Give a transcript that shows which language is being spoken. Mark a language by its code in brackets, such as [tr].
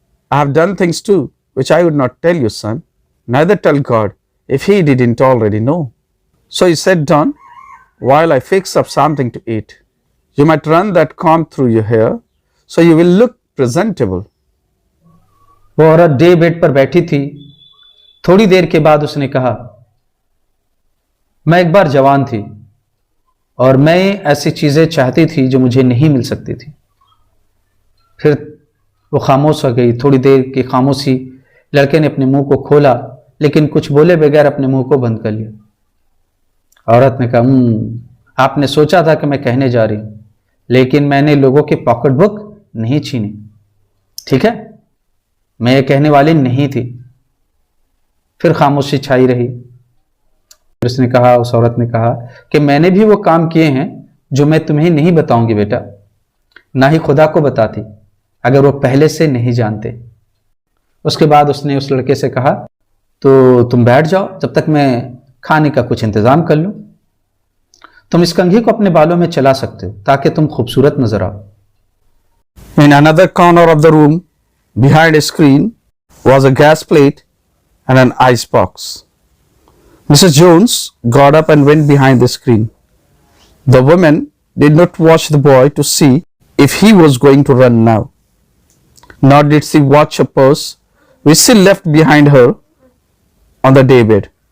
[en] I have done things too, which I would not tell you, son. Neither tell God, if he didn't already know. So he sat down while I fix up something to eat. You might run that comb through your hair, so you will look presentable. [hi] वो औरत day bed पर बैठी थी। थोड़ी देर के बाद उसने कहा, मैं एक बार जवान थी और मैं ऐसी चीजें चाहती थी जो मुझे नहीं मिल सकती थी। फिर वो खामोश हो गई। थोड़ी देर की खामोशी। लड़के ने अपने मुंह को खोला, लेकिन कुछ बोले बगैर अपने मुंह को बंद कर लिया। औरत ने कहा, आपने सोचा था कि मैं कहने जा रही हूं, लेकिन मैंने लोगों की पॉकेट बुक नहीं छीनी। ठीक है, मैं ये कहने वाली नहीं थी। फिर खामोशी छाई रही। उसने कहा, उस औरत ने कहा कि मैंने भी वो काम किए हैं जो मैं तुम्हें नहीं बताऊंगी बेटा, ना ही खुदा को बताती अगर वो पहले से नहीं जानते। उसके बाद उसने उस लड़के से कहा, तो तुम बैठ जाओ जब तक मैं खाने का कुछ इंतजाम कर लूं। तुम इस कंघी को अपने बालों में चला सकते हो ताकि तुम खूबसूरत नजर आओ। [en] In another corner of the room, behind a screen, was a gas plate and an ice box. Mrs. Jones got up and went behind the screen. The woman did not watch the boy to see if he was going to run now, nor did she watch her purse, which she left behind her on the daybed.